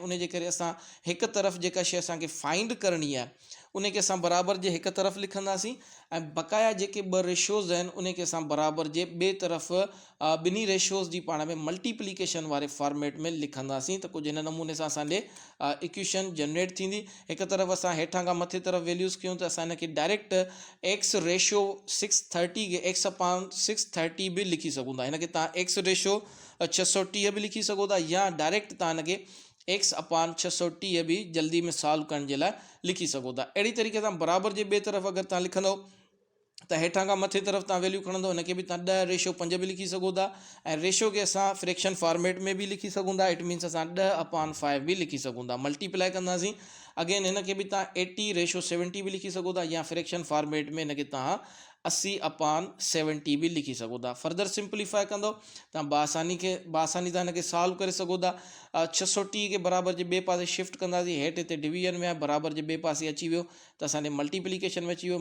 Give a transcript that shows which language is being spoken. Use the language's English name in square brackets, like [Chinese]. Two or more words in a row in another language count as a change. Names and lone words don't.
[Sindhi] उन जे करे असां हिकु तरफ़ जेका शइ असांखे फाइंड करणी आहे उनखे असां बराबर जे हिकु तरफ़ लिखंदासीं ऐं बक़ाया जेके 2 रेशियोज़ आहिनि उनखे असां बराबर जे ॿिए तरफ़ ॿिन्ही रेशियोज़ जी पाण में मल्टीप्लिकेशन वारे फॉर्मेट में लिखंदासीं। त कुझु हिन नमूने सां असांजे इक्वेशन जनरेट थींदी। हिकु तरफ़ असां हेठां खां मथे तरफ़ वैल्यूज़ कयूं त असां हिनखे [English] direct x ratio 630 [Sindhi] खे [English] x upon 630 [Sindhi] भी लिखी सघूं था। हिनखे तव्हां [English] x ratio 630 [Sindhi] भी लिखी सघो था या डायरेक्ट तव्हां हिनखे [English] x upon 630 [Sindhi] भी जल्दी में सॉल्व करण जे लाइ लिखी सघो था। अहिड़ी तरीक़े सां बराबर जे ॿिए तरफ़ अगर तव्हां लिखंदो त हेठां खां मथे तरफ़ तव्हां वैल्यू खणंदो हिनखे बि तव्हां [English] 10 ratio 5 [Sindhi] भी लिखी सघो था ऐं रेशियो खे असां [English] fraction format [Sindhi] में भी लिखी सघूं था। [English] it means [Sindhi] असां [English] 10 upon 5 [Sindhi] भी लिखी सघूं था। मल्टीप्लाई कंदासीं अगेन हिनखे बि तव्हां [English] 80 ratio 70 [Sindhi] भी लिखी सघो था या [English] fraction format [Sindhi] में हिनखे तव्हां [English] 80 upon 70 [Sindhi] भी लिखी सघो था। [English] further simplify [Sindhi] कंदो तव्हां बासानी सां हिनखे सॉल्व करे सघो था। 630 के बराबर जे ॿिए पासे शिफ्ट कंदासीं, हेठि हिते डिवीजन में आहे, बराबर जे ॿिए पासे अची वियो त असांजे मल्टीप्लिकेशन में अची वियो।